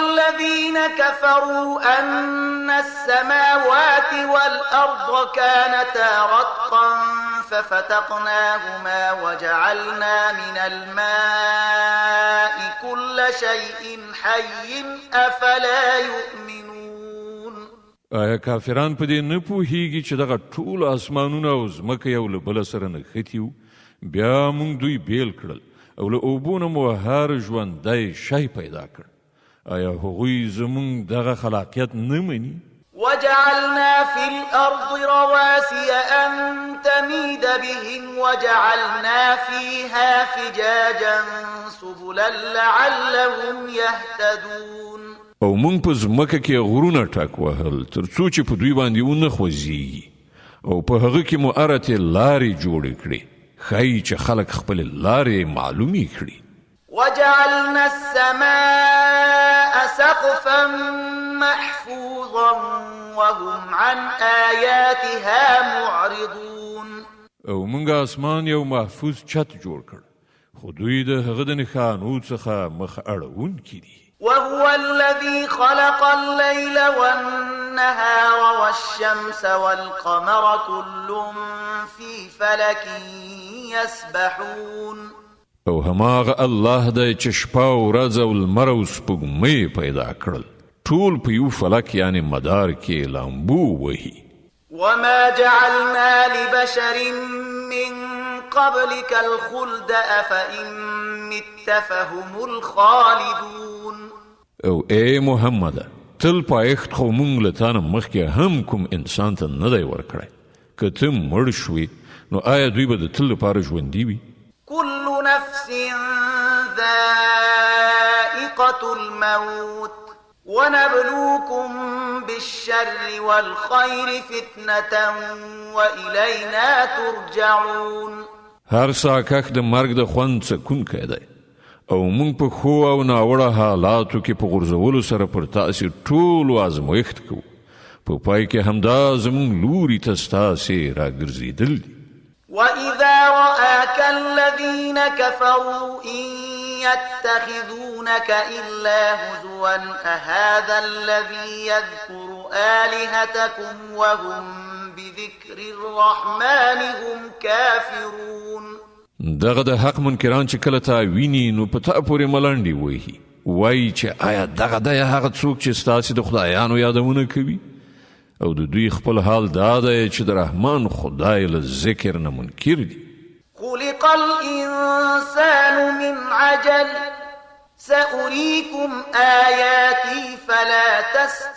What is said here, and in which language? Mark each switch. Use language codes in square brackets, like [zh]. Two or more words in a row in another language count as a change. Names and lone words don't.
[ar] الذين كفروا أن السماوات والأرض كانتا رتقا ففتقناهما وجعلنا من الماء كل شيء حي أفلا يؤمنون. [ps] آیا کافران په دې نه پوهیږي چې دغه ټول اسمانونه او ځمکه یو له بله سره نښتي وو، بیا موږ دوی بیل کړل او له اوبو نه مو هر ژوندی شی پیدا کړ. آیا هغوی زموږ دغه خلاقیت نه مني؟ [ar] وجعلنا في الأرض رواسي أن تميد بهم وجعلنا فيها فجاجا سبلا لعلهم يهتدون. [ps] او موږ په ځمکه کې غرونه ټک وهل تر څو چې په دوی باندې ونه خوځېږي، او په هغه کې مو ارتې لارې جوړې کړې ښایي چې خلک خپلې لارې معلومې کړي. [ar] وجعلنا السماء سقفا محفوظا وهم عن آياتها معرضون. [ps] او موږ اسمان یو محفوظ چت جوړ کړ، خو دوی د هغه د نښانو څخه مخ اړوونکي دي. [ar] وهو الذي خلق الليل والنهار والشمس والقمر كل في فلك يسبحون. [ps] او هماغه الله دی چې شپه او ورځ او لمر او سپوږمۍ پیدا کړل، ټول په یو فلک یعنی مدار کې لامبو وهي. [ar] وما جعلنا لبشر من قبلك الخلد أفإن مت فهم الخالدون. [ps] او ای محمد، تل پایښت خو موږ له تا نه مخکې هم کوم انسان ته نه دی ورکړی. که ته مړ شوې نو آیا دوی به د تل لپاره ژوندي وي؟ [ar] كل نفس ذائقة الموت ونبلوكم بالشر والخير فتنة وإلينا ترجعون. [ps] هر ساکک د مرګ د خوند څکونکی دی، او موږ په ښو او ناوړه حالاتو کې په غورځولو سره پر تاسې ټولو ازمایښت کوو، په پای کې همدا زموږ لوري ته ستاسې راګرځېدل دي. [ar] وإذا رآك الذين كفروا إن يتخذونك إلا هزوا أهذا الذي يذكر آلهتكم وهم بذكر الرحمن هم كافرون. [ps] دغه د حق منکران چې کله تا ویني نو په تا پورې ملنډې وهي، وایي چې آیا دغه دی هغه څوک چې ستاسې د خدایانو یادونه کوي؟ او د دوی خپل حال دا دی چې د رحمان خدای له ذکر نه منکر دي. [ar] خلق الإنسان من عجل سأريكم آياتي فلا تستطيعون.